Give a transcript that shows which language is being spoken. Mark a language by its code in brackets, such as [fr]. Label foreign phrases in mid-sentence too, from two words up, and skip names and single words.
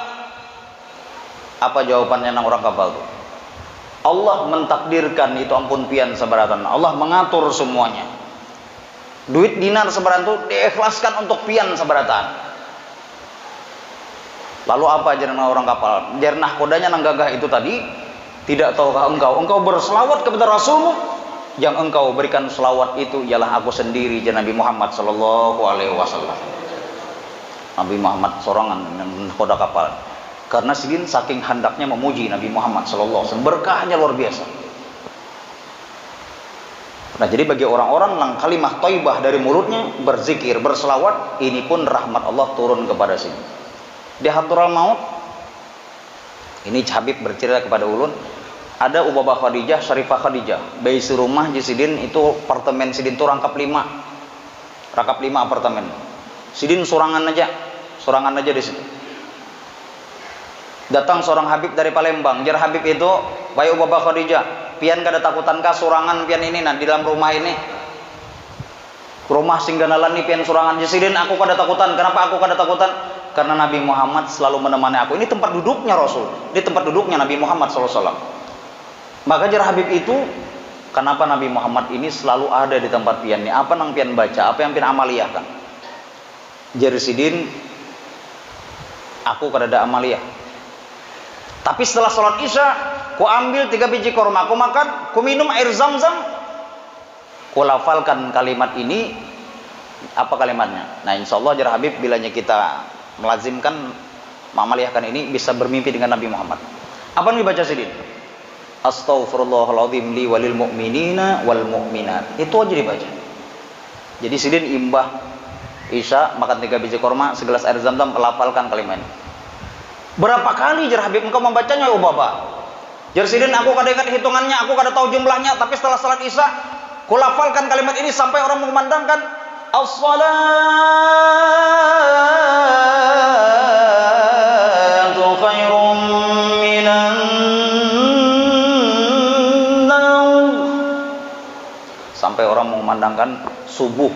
[bjn] Apa jawabannya nang orang kapal tuh? Allah mentakdirkan itu ampun pian seberatan. [id] Allah mengatur semuanya. Duit dinar seberatan itu diikhlaskan untuk pian seberatan. [bjn] Lalu apa jarnah orang kapal? Jarnah kodanya nang gagah [id] itu tadi, tidak tahukah engkau berselawat kepada Rasulmu? Yang engkau berikan selawat itu ialah aku sendiri, Nabi Muhammad [ar] sallallahu alaihi wasallam. [bjn] Nabi Muhammad sorangan koda kapal. [id] Karena sidin saking hendaknya memuji Nabi Muhammad [ar] sallallahu alaihi wasallam, [id] berkahnya luar biasa. Nah jadi bagi orang-orang yang kalimah thayyibah dari mulutnya, berzikir, berselawat, ini pun rahmat Allah turun kepada sini. Di Hadraul Maut, ini Habib bercerita kepada ulun, ada Ubabah Khadijah, Syarifah Khadijah, bayi serumah di sidin itu apartemen sidin itu rangkap 5 apartemen. [bjn] Sidin sorangan aja di situ. Datang seorang Habib dari Palembang, jar Habib itu, bayi Ubabah Khadijah, pian kada takutan kah sorangan pian ini nah di dalam rumah ini, rumah singganalan ini pian sorangan jisidin, aku kada takutan. Kenapa aku kada takutan? [id] Karena Nabi Muhammad selalu menemani aku. Ini tempat duduknya Rasul, ini tempat duduknya Nabi Muhammad SAW. Maka jar Habib itu, kenapa Nabi Muhammad ini selalu ada di tempat pian ini? [bjn] Apa nang pian baca, apa yang pian amaliyah kan? Jar sidin, aku kada ada amaliyah. [id] Tapi setelah sholat isya, ku ambil 3 biji korma, ku makan, ku minum air zam-zam, ku lafalkan kalimat ini. Apa kalimatnya? Nah [ar] insya Allah [id] jar Habib, bilanya kita melazimkan, mengamaliyahkan ini, bisa bermimpi dengan Nabi Muhammad. Apa yang dibaca sidin? [ar] Astaghfirullahaladzim li walil mu'minina wal mu'minat. [bjn] Itu aja dibaca. Jadi sidin imbah isya, makan 3 biji korma, [id] segelas air zam-zam, lafalkan kalimat ini. Berapa kali jar Habib engkau membacanya ya Ubaba? [bjn] Jar sidin, aku kada ingat hitungannya, aku kada tahu jumlahnya, tapi setelah salat isya ku lafalkan kalimat ini sampai orang memandangkan [ar] as-salatu khairum minan naum, [bjn] sampai orang memandangkan subuh.